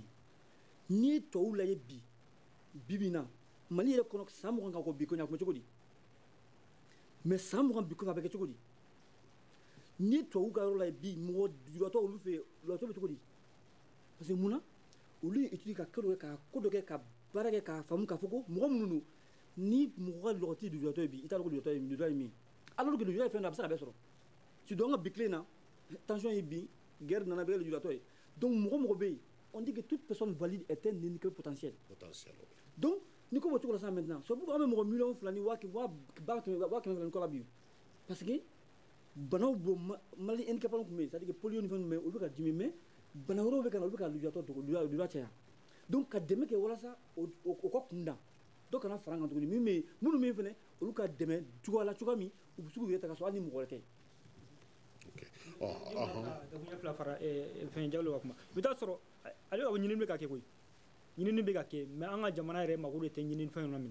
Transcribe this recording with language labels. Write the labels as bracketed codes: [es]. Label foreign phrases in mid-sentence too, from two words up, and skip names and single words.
[bm] n'i ye tɔw lajɛ bi in na Mali yɛrɛ kɔnɔ san 20 kan ko bi ko ɲa kun bɛ cogo di mais san 20 bi kɔfɛ a bɛ kɛ cogo di n'i ye tɔw ka yɔrɔ lajɛ bi mɔgɔ lujuratɔ olu fɛ yen lujuratɔ bɛ cogo di [fr] parce que [bm] mun na olu ye étude ka kɛ dɔ kɛ ka ko dɔ kɛ ka baara kɛ k'a faamu k'a fɔ ko mɔgɔ minnu don ni mɔgɔ ka lɔgɔti ye lujuratɔ ye bi i t'a dɔn ko lujuratɔ ye min [fr] alors que [bm] lujuratɔ ye fɛn dɔ a bɛ se ka bɛɛ sɔrɔ surtout an ka bi tile na tension ye bin guerre nana bɛ kɛ lujuratɔ ye donc mɔgɔ bɛ yen [fr] on dit que toute personne valide est un handicapé potentiel [bm] donc ni ko bɔ cogo la sa [fr] maintenant c'est pourquoi [bm] an bɛ mɔgɔ miliyɔn 2 ni 100,000 kɔ la bi [fr] parce que [bm] banaw bɔ Mali handicapé tun bɛ yen [fr] c'est à dire que polio [bm] ni fɛn ninnu bɛ yen olu bɛ ka dimi mais bana wɛrɛw bɛ ka na olu bɛ ka lujuratɔ dogo lujuratɔ caya donc ka dɛmɛ kɛ walasa o ka kun da dɔ kana fara an kan tuguni minnu bɛ yen fɛnɛ olu ka dɛmɛ cogoya la cogoya min u bɛ se k'u yɛrɛ ta ka sɔrɔ hali ni mɔgɔ wɛrɛ tɛ. dakuɲɛ fila fara fɛn Jalo ka kuma i bɛ taa sɔrɔ ale ka ɲinini bɛ ka kɛ koyi ɲinini bɛ ka kɛ mais an ka jamana yɛrɛ mago de tɛ ɲinini fɛn na